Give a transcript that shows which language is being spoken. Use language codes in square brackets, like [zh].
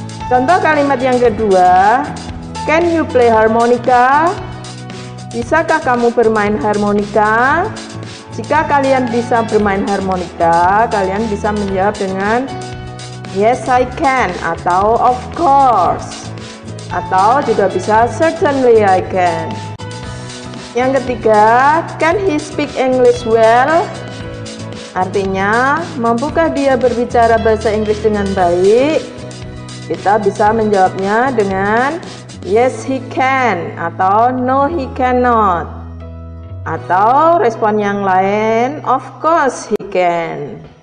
[id] Contoh kalimat yang kedua, [en] can you play harmonica? [id] Bisakah kamu bermain harmonika? Jika kalian bisa bermain harmonika, kalian bisa menjawab dengan [en] yes I can [id] atau [en] of course. [id] Atau juga bisa [en] certainly I can. [id] Yang ketiga, [en] can he speak English well? [id] Artinya, mampukah dia berbicara bahasa Inggris dengan baik? Kita bisa menjawabnya dengan [en] yes he can [id] atau [en] no he cannot. [id] Atau respon yang lain, [en] of course he can.